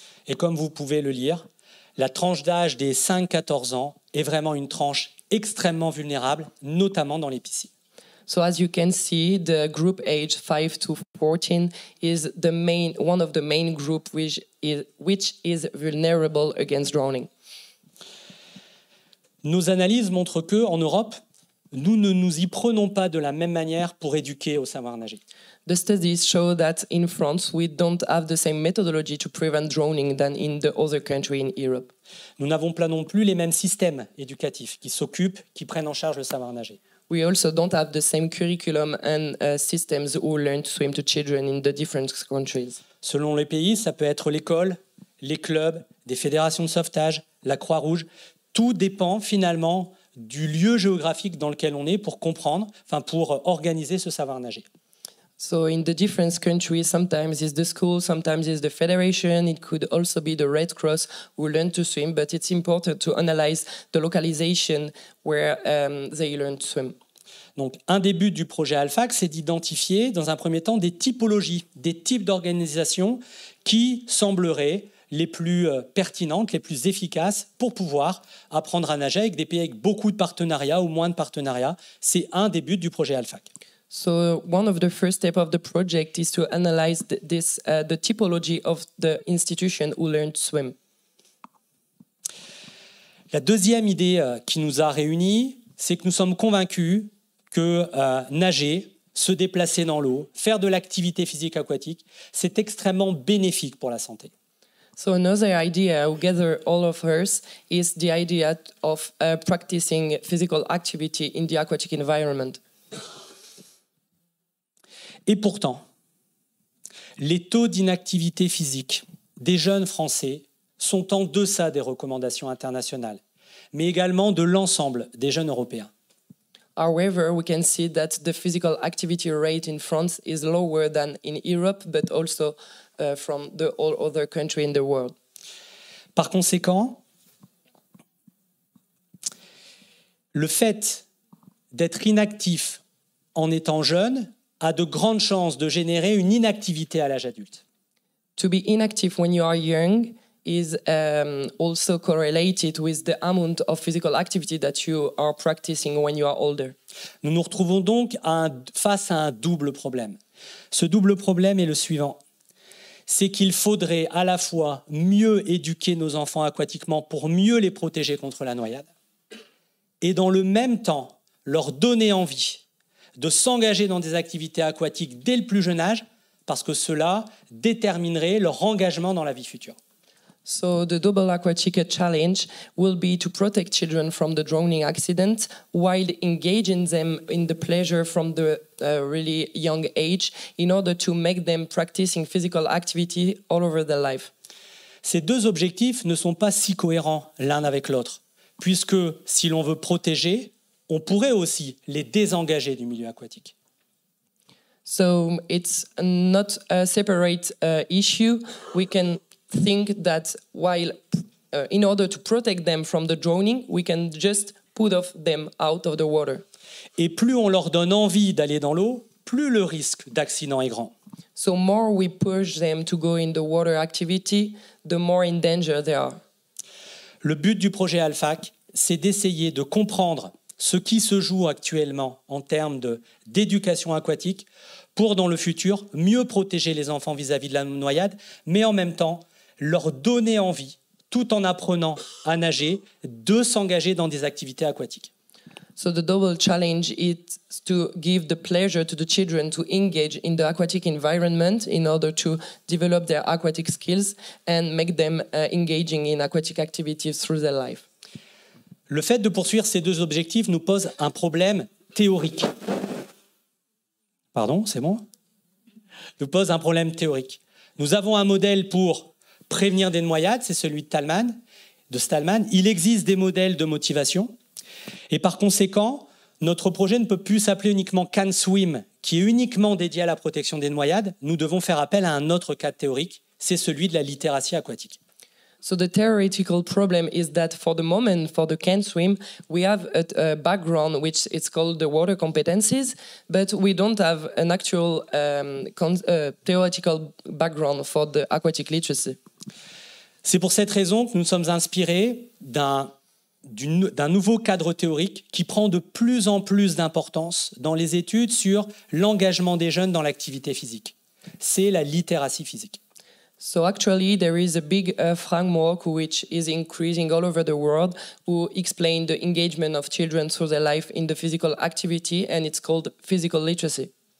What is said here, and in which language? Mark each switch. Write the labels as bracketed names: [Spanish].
[French] Et comme vous pouvez le lire, la tranche d'âge des 5-14 ans est vraiment une tranche extrêmement vulnérable, notamment dans les piscines. [English] So as you can see, the group age 5 to 14 is one of the main group which is vulnerable against drowning. [French] Nos analyses montrent que en Europe, nous ne nous y prenons pas de la même manière pour éduquer au savoir nager. [English] The studies show that in France, we don't have the same methodology to prevent drowning than in the other country in Europe. [French] Nous n'avons pas non plus les mêmes systèmes éducatifs qui prennent en charge le savoir nager. [English] We also don't have the same curriculum and systems who learn to swim to children in the different countries. [French] Selon les pays, ça peut être l'école, les clubs, des fédérations de sauvetage, la Croix-Rouge. Tout dépend finalement du lieu géographique dans lequel on est pour comprendre, pour organiser ce savoir nager. [English] So in the different countries, sometimes it's the school, sometimes it's the federation, it could also be the Red Cross who learn to swim, but it's important to analyze the localization where they learn to swim. [French] Donc, un des buts du projet ALPHAC, c'est d'identifier, dans un premier temps, des typologies, des types d'organisations qui sembleraient les plus pertinentes, les plus efficaces pour pouvoir apprendre à nager avec des pays avec beaucoup de partenariats ou moins de partenariats. C'est un des buts du projet ALPHAC. [English] So one of the first steps of the project is to analyze the typology of the institution who learn to swim. [French] La deuxième idée qui nous a réunis, c'est que nous sommes convaincus que nager, se déplacer dans l'eau, faire de l'activité physique aquatique, c'est extrêmement bénéfique pour la santé. [English] So another idea who gather all of us is the idea of practicing physical activity in the aquatic environment. [French] Et pourtant, les taux d'inactivité physique des jeunes Français sont en deçà des recommandations internationales, mais également de l'ensemble des jeunes Européens. [English] However, we can see that the physical activity rate in France is lower than in Europe, but also from the all other countries in the world. [French] Par conséquent, le fait d'être inactif en étant jeune a de grandes chances de générer une inactivité à l'âge adulte. [English] To be inactive when you are young is also correlated with the amount of physical activity that you are practicing when you are older. [French] Nous nous retrouvons donc face à un double problème. Ce double problème est le suivant. C'est qu'il faudrait à la fois mieux éduquer nos enfants aquatiquement pour mieux les protéger contre la noyade et dans le même temps leur donner envie de s'engager dans des activités aquatiques dès le plus jeune âge parce que cela déterminerait leur engagement dans la vie future. [English] So the double aquatic challenge will be to protect children from the drowning accident while engaging them in the pleasure from the really young age in order to make them practicing physical activity all over their life. [French] Ces deux objectifs ne sont pas si cohérents l'un avec l'autre, puisque si l'on veut protéger, on pourrait aussi les désengager du milieu aquatique. [English] So it's not a separate issue. We can think that while in order to protect them from the drowning, we can just put them out of the water. [French] Et plus on leur donne envie d'aller dans l'eau, plus le risque d'accident est grand. [English] So more we push them to go in the water activity, the more in danger they are. [French] Le but du projet ALPHAC, c'est d'essayer de comprendre ce qui se joue actuellement en termes d'éducation aquatique pour, dans le futur, mieux protéger les enfants vis-à-vis de la noyade, mais en même temps, leur donner envie, tout en apprenant à nager, de s'engager dans des activités aquatiques. [English] So the double challenge is to give the pleasure to the children to engage in the aquatic environment in order to develop their aquatic skills and make them engaging in aquatic activities through their life. [French] Le fait de poursuivre ces deux objectifs nous pose un problème théorique. Pardon, c'est bon ? Nous pose un problème théorique. Nous avons un modèle pour prévenir des noyades, c'est celui de Stallman. Il existe des modèles de motivation. Et par conséquent, notre projet ne peut plus s'appeler uniquement CanSwim, qui est uniquement dédié à la protection des noyades. Nous devons faire appel à un autre cadre théorique, c'est celui de la littératie aquatique. [English] So the theoretical problem is that for the moment, for the CanSwim, we have a background which is called the water competencies, but we don't have an actual theoretical background for the aquatic literacy. [French] C'est pour cette raison que nous sommes inspirés d'un nouveau cadre théorique qui prend de plus en plus d'importance dans les études sur l'engagement des jeunes dans l'activité physique. C'est la littératie physique. [English] So actually, there is a big framework which is increasing all over the world who explain the engagement of children through their life in the physical activity, and it's called physical literacy.